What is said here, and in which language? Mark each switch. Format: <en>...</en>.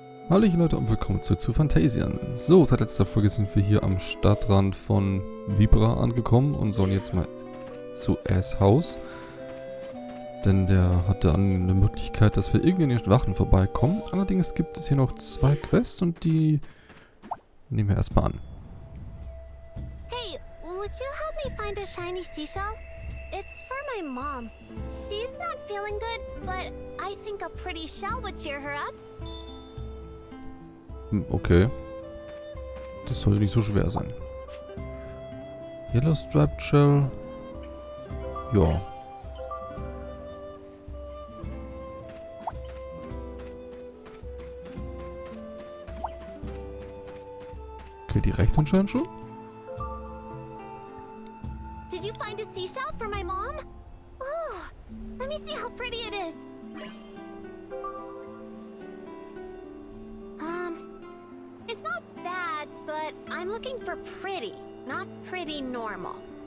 <de>Hallo Leute und willkommen zu Fantasian. So, seit letzter Folge sind wir hier am Stadtrand von Vibra angekommen und sollen jetzt mal zu As Haus. Denn der hatte eine Möglichkeit, dass wir irgendwie in den Wachen vorbeikommen. Allerdings gibt es hier noch 2 Quests und die nehmen wir erstmal an.</de> <en>Hey, would you help me find a shiny seashell? It's for my mom. She's not feeling good, but I think a pretty shell would cheer her up. Okay.</en> <de>Das sollte nicht so schwer sein. Yellow Striped Shell. Ja. Okay, die reicht anscheinend schon.</de> <en>Did you find a seashell for my mom? Oh, let me see how pretty it is. It's not bad, but I'm looking for pretty, not pretty normal.</en>